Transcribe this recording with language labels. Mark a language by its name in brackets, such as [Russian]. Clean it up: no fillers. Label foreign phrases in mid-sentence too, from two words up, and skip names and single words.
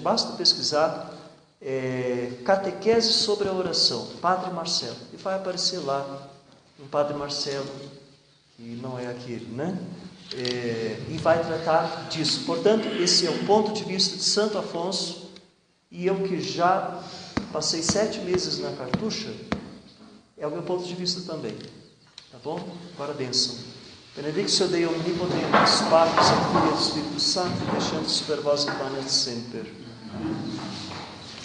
[Portuguese] Basta pesquisar catequese sobre a oração, Padre Marcelo, e vai aparecer lá um Padre Marcelo, que não é aquele, né? E vai tratar disso. Portanto, esse é o ponto de vista de Santo Afonso, e eu que já passei 7 meses na cartucha, é o meu ponto de vista também. Tá bom? Agora a bênção. [Latin] Benedictio Dei omnipotens, Patris et Filii et Spiritus Sancti, descendat super vos et manet semper.